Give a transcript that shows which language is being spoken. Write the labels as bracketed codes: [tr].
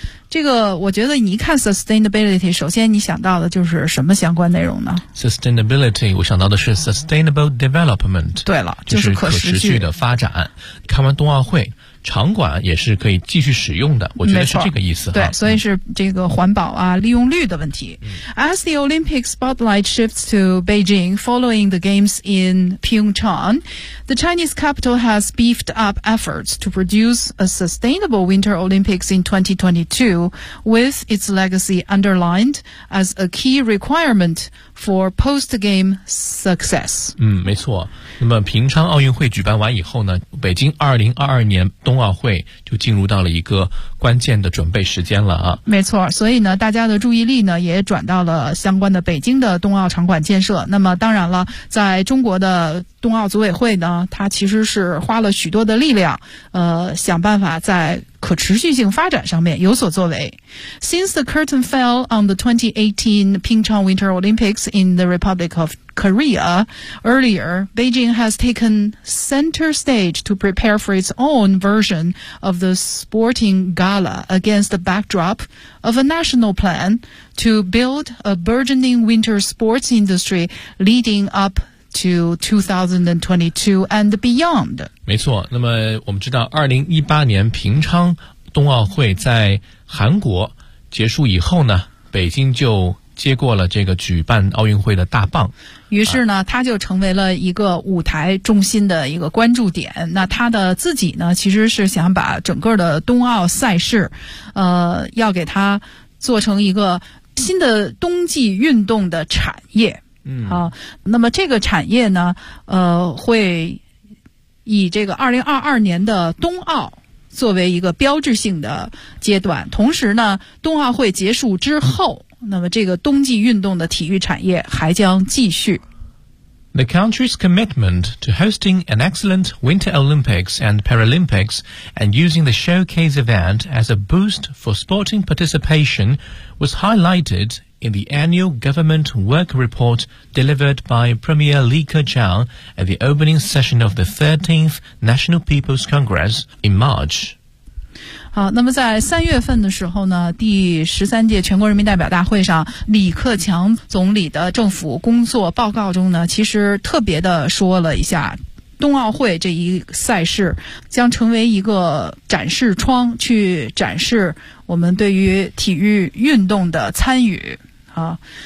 [zh] 这个我觉得你一看 sustainability， 首先你想到的就是什么相关内容呢？ sustainability 我想到的是 sustainable development。对了，就是可持续的发展。看完冬奥会，场馆也是可以继续使用的，我觉得是这个意思。对，所以是这个环保啊，利用率的问题。 [en] As the Olympic spotlight shifts to Beijing following the games in Pyeongchang, the Chinese capital has beefed up efforts to produce a sustainable Winter Olympics in 2022, with its legacy underlined as a key requirement for post-game success. [zh] 没错。那么平昌奥运会举办完以后呢，北京2022年冬奥会就进入到了一个关键的准备时间了啊。没错，所以呢大家的注意力呢也转到了相关的北京的冬奥场馆建设。那么当然了，在中国的冬奥组委会呢，它其实是花了许多的力量想办法在可持续性发展上面有所作为。 [en] Since the curtain fell on the 2018 Pyeongchang Winter Olympics in the Republic of Korea earlier, Beijing has taken center stage to prepare for its own version of the sporting gala against the backdrop of a national plan to build a burgeoning winter sports industry leading up to 2022 and beyond. [zh] 没错，那么我们知道2018年平昌冬奥会在韩国结束以后呢，北京就接过了这个举办奥运会的大棒。于是呢，它就成为了一个舞台中心的一个关注点。那它的自己呢，其实是想把整个的冬奥赛事要给它做成一个新的冬季运动的产业。那么这个产业呢会以这个2022年的冬奥作为一个标志性的阶段，同时呢冬奥会结束之后，那么这个冬季运动的体育产业还将继续。 [en] The country's commitment to hosting an excellent Winter Olympics and Paralympics and using the showcase event as a boost for sporting participation was highlightedin the annual government work report delivered by Premier Li Keqiang at the opening session of the 13th National People's Congress in March. [zh] 好，那么在三月份的时候呢，第13届全国人民代表大会上，李克强总理的政府工作报告中呢，其实特别的说了一下冬奥会这一赛事将成为一个展示窗，去展示我们对于体育运动的参与啊。